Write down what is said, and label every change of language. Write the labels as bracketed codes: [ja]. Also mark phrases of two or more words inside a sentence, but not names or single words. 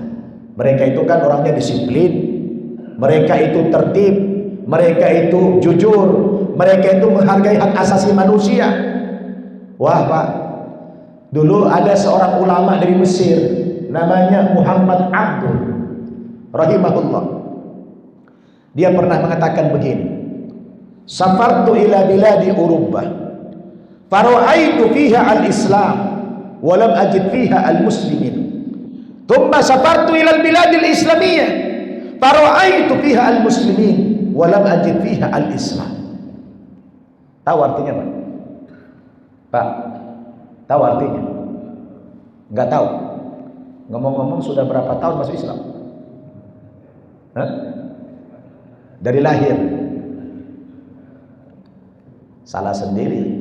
[id] Mereka itu kan orangnya disiplin, mereka itu tertib, mereka itu jujur, mereka itu menghargai hak asasi manusia. Wah Pak, dulu ada seorang ulama dari Mesir, namanya Muhammad Abdul rahimahullah. Dia pernah mengatakan begini, [ar] سافرت إلى بلاد أوروبا فرأيت فيها الإسلام ولم أجد فيها المسلمين، ثم سافرت إلى البلاد الإسلامية فرأيت فيها المسلمين ولم أجد فيها الإسلام. [id] Tahu artinya Pak? Pak, tahu artinya? Enggak tahu. Ngomong-ngomong sudah berapa tahun masuk Islam? Hah? Dari lahir. Salah sendiri.